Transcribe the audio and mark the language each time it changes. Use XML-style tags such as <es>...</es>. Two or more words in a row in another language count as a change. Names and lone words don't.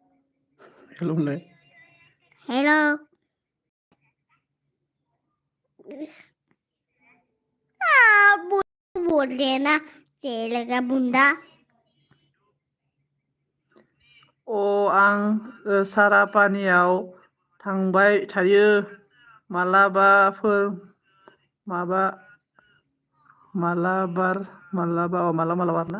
<en>हेल' Hello.</en> <hi>बोलते ना चलेगा बुंदा</hi> <brx>आं सारापानियाव थांबाय थायो मालाबाफोर मालाबा ना</brx>